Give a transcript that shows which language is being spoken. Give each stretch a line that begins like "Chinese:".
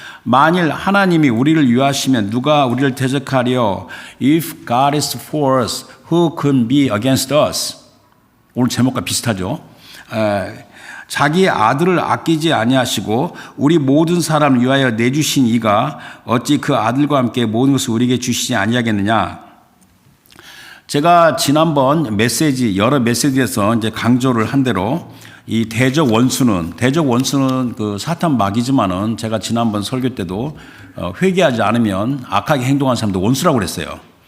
Korean: 만일 하나님이 우리를 위하시면 누가 우리를 대적하리요?
English: If God is for us, who can be against us?
Korean: 오늘 제목과 비슷하죠. 자기의 아들을 아끼지 아니하시고 우리 모든 사람을 위하여 내주신 이가 어찌 그 아들과 함께 모든 것을 우리에게 주시지 아니하겠느냐. 제가 지난번 여러 메시지에서 이제 강조를 한 대로 이 대적 원수는 그 사탄 마귀지만은 제가 지난번 설교 때도 회개하지 않으면 악하게 행동하는 사람도 원수라고 그랬어요.